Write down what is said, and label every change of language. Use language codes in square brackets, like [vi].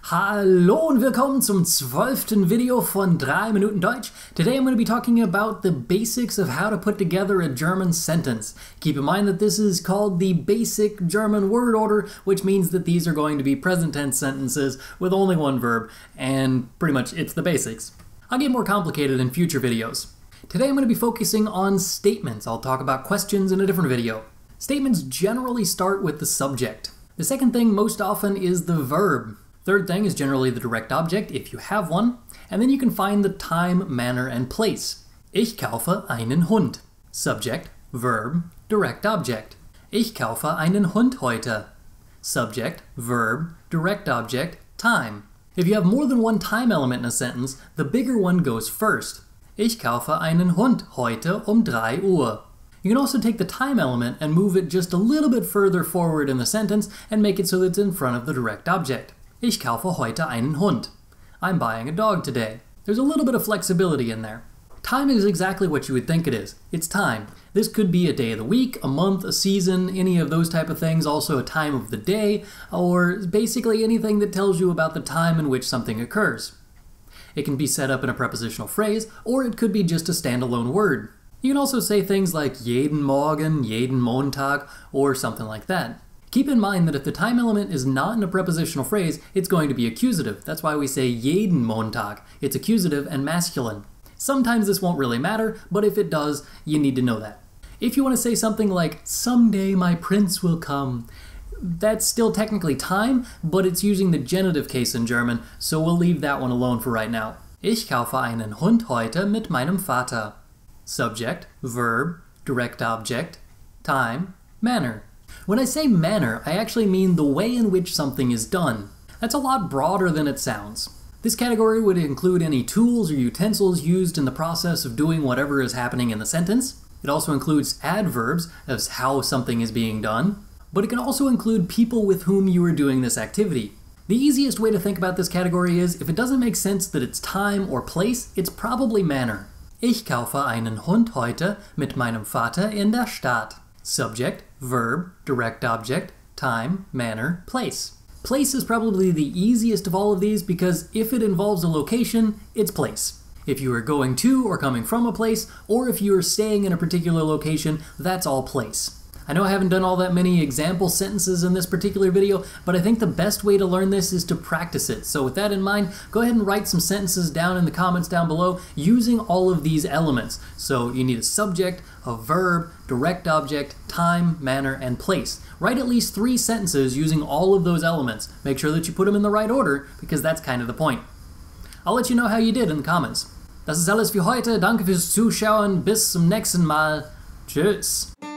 [de] Hallo und willkommen zum 12. Video von 3 Minuten Deutsch. [en] Today I'm going to be talking about the basics of how to put together a German sentence. Keep in mind that this is called the basic German word order, which means that these are going to be present tense sentences with only one verb, and pretty much it's the basics. I'll get more complicated in future videos. Today I'm going to be focusing on statements. I'll talk about questions in a different video. Statements generally start with the subject. The second thing most often is the verb. Third thing is generally the direct object, if you have one, and then you can find the time, manner, and place. [de] Ich kaufe einen Hund. [en] Subject, verb, direct object. [de] Ich kaufe einen Hund heute. [en] Subject, verb, direct object, time. If you have more than one time element in a sentence, the bigger one goes first. [de] Ich kaufe einen Hund heute 3 Uhr. [en] You can also take the time element and move it just a little bit further forward in the sentence and make it so that it's in front of the direct object. [de] Ich kaufe heute einen Hund. [en] I'm buying a dog today. There's a little bit of flexibility in there. Time is exactly what you would think it is. It's time. This could be a day of the week, a month, a season, any of those type of things, also a time of the day, or basically anything that tells you about the time in which something occurs. It can be set up in a prepositional phrase, or it could be just a standalone word. You can also say things like [de] jeden Morgen, jeden Montag, [en] or something like that. Keep in mind that if the time element is not in a prepositional phrase, it's going to be accusative. That's why we say [de] jeden Montag. [en] It's accusative and masculine. Sometimes this won't really matter, but if it does, you need to know that. If you want to say something like, someday my prince will come, that's still technically time, but it's using the genitive case in German, so we'll leave that one alone for right now. [de] Ich kaufe einen Hund heute mit meinem Vater. [en] Subject, verb, direct object, time, manner. When I say manner, I actually mean the way in which something is done. That's a lot broader than it sounds. This category would include any tools or utensils used in the process of doing whatever is happening in the sentence. It also includes adverbs as how something is being done, but it can also include people with whom you are doing this activity. The easiest way to think about this category is, if it doesn't make sense that it's time or place, it's probably manner. [de] Ich kaufe einen Hund heute mit meinem Vater in der Stadt. [en] Subject, verb, direct object, time, manner, place. Place is probably the easiest of all of these because if it involves a location, it's place. If you are going to or coming from a place, or if you are staying in a particular location, that's all place. I know I haven't done all that many example sentences in this particular video, but I think the best way to learn this is to practice it. So with that in mind, go ahead and write some sentences down in the comments down below using all of these elements. So you need a subject, a verb, direct object, time, manner, and place. Write at least 3 sentences using all of those elements. Make sure that you put them in the right order, because that's kind of the point. I'll let you know how you did in the comments. [de] Das ist alles für heute. Danke fürs Zuschauen. Bis zum nächsten Mal. Tschüss.